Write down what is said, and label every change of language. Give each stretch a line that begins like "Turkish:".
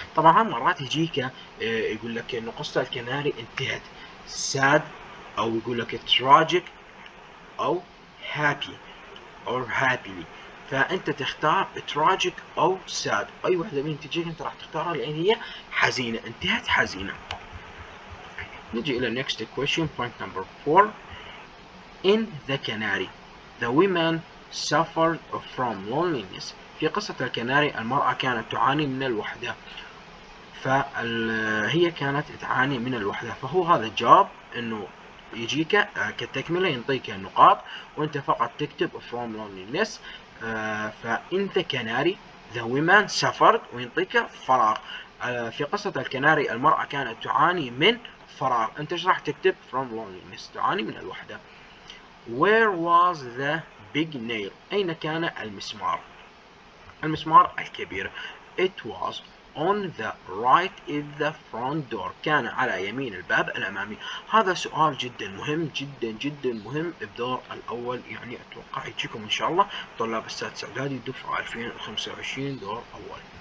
Arabic: طبعا مرات يجيك يقول لك إنه قصة الكناري انتهت sad، أو يقول لك tragic أو happy or happily، فأنت تختار tragic أو sad، أي واحدة من تجيك أنت راح تختارها لأن هي حزينة، انتهت حزينة. نجي إلى
English: next question point number 4. In the canary The women suffered from loneliness.
Arabic: في قصة الكناري المرأة كانت تعاني من الوحدة، فهي كانت تعاني من الوحدة، فهو هذا الجواب انه يجيك كتكملة ينطيك النقاط وانت فقط تكتب
English: from loneliness.
Arabic: فانت كناري
English: the women suffered
Arabic: وينطيك فراغ. في قصة الكناري المرأة كانت تعاني من فراغ، انت ايش راح تكتب؟
English: from loneliness،
Arabic: تعاني من الوحدة.
English: Where was the big nail؟
Arabic: أين كان المسمار؟ المسمار الكبير.
English: It was on the right in the front door.
Arabic: كان على يمين الباب الأمامي. هذا سؤال جدا مهم جدا جدا مهم بدور الأول، يعني أتوقع يجيكم إن شاء الله طلاب السادس إعدادي دفعة 2025 دور أول.